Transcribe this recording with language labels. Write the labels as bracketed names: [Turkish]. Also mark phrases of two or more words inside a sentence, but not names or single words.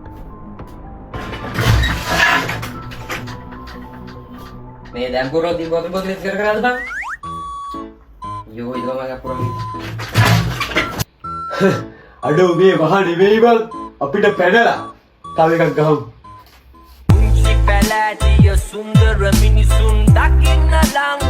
[Sinhala] මේ දැන් පුරෝ දී බොතල් ඉස්සර කරාද බං? යෝ ඉතල මගේ පුරෝ. අඩෝ මේ වහ නෙවෙයි බං. අපිට පැනලා තව එකක් ගහමු. Unchi pelati ya sundara minisun dakin na lang